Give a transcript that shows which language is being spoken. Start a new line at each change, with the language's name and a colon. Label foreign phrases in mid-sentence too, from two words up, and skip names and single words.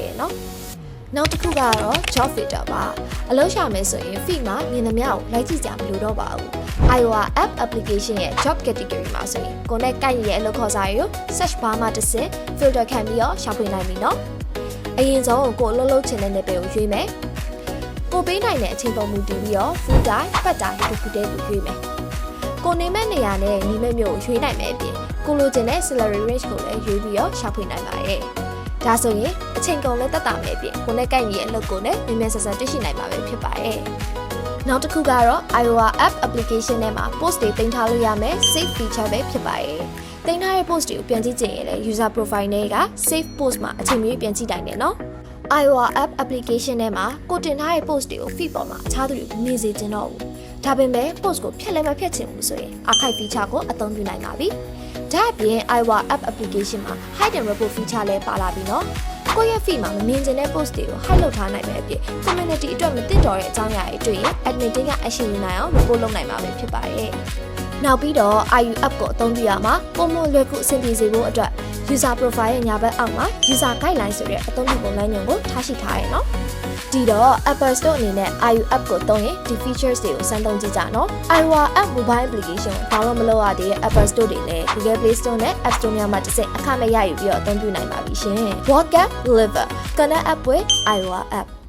Burmese: ရနော်။နောက်တစ်ခုကတော့
English: job filter
Burmese: ပါအလုပ်ရှာမယ်ဆိုရင် feed မှာမြင်သမျှကိုလိုက်ကြည့်ကြမလို့တော့ပါဘူး Iowa app application ရဲ့
English: job category
Burmese: မှာဆိုရင်ကိုယ်နဲ့ကိုက်ရဲ့အလုပ်ခေါ်စာတွေကို
English: search bar
Burmese: မှာတစ်ဆင့် filter ခံပြီးတော့ရှာဖွေနိုင်ပြီနော်အရင်ဆုံးကိုယ်အလုပ်လုပ်ချင်တဲ့နယ်ပယ်ကိုရွေးမယ်ကိုပေးနိုင်တဲ့အချိန်ပုံမူတည်ပြီးတော့
English: full time part time
Burmese: တစ်ခုတည်းကိုရွေးမယ်ကို နေမဲ့နေရာနဲ့ညီမဲ့မျိုးကိုရွေးနိုင်မယ်အပြင်ကိုလိုချင်တဲ့
English: salary range
Burmese: ကိုလည်းရွေးပြီးတော့ရှာဖွေနိုင်ပါရဲ့ဒါဆိုရင်အချိန်ကုန်လည်းတက်တာမယ်အပြင်ကိုနဲ့ကိုက်ညီရဲ့အလုပ်ကိုလည်းမြန်မြန်ဆန်ဆန်တွေ့ရှိနိုင်မှာပဲဖြစ်ပါရဲ့နောက်တစ်ခုကတော့ Iowa app application ထဲမှာ post တွေတင်ထားလို့ရမယ် save feature ပဲဖြစ်ပါရဲ့တင်ထားတဲ့ post တွေကိုပြန်ကြည့်ချင်ရင်လည်း
English: user profile
Burmese: တွေက
English: save post
Burmese: မှာအချိန်မီပြန်ကြည့်နိုင်တယ်နော် Iowa app application ထဲမှာကိုတင်ထားတဲ့ post တွေကို feed ပေါ်မှာအခြားသူတွေမြင်စေချင်တော့ဘူးဒါပေမဲ့ post ကိုဖျ က်လည်းမဖျက်ချင်ဘူးဆိုရင်
English: archive feature
Burmese: ကိုအသုံးပြုနိုင်ပါပြီဒါအပြင် Iowa app application မှာ
English: hide and report feature
Burmese: လည်းပါလာပြီနော်ကိုယ့်ရဲ့ feed မှာမမြင်ချင်တဲ့ post တွေကို hide လုပ်ထားနိုင်မယ်အပြင် community အတွက်မသင့်တော်တဲ့အကြောင်းအရာတွေတွေ့ရင် admin တွေက action ယူနိုင်အောင် report လုပ်နိုင်မှာပဲဖြစ်ပါရဲ့ နောက်ပြီးတော့ IU app ကိုအသုံးပြုရမှာပုံမှန်လွယ်ကူအဆင်ပြေစေဖို့အတွက်
English: user profile
Burmese: ရဲ့ညာဘက်အောက်မှာ
English: user guideline
Burmese: ဆိုတဲ့အသုံးပြုပုံလမ်းညွှန်ကိုထားရှိထားရနော်ဒီတော့ Apple Store အနေနဲ့ IU app ကိုသုံးရင်ဒီ features တွေကိုစမ်းသုံးကြည့်ကြနော် Iowa app mobile application ကို download မလုပ်ရသေးတဲ့ Apple Store တွေနဲ့ Google Play Store နဲ့ App Store များမှာတစ်စက်အခမဲ့ရယူပြီးတော့အသုံးပြုနိုင်ပါပြီရှင်
English: Walk Up Liver Connect app with Iowa app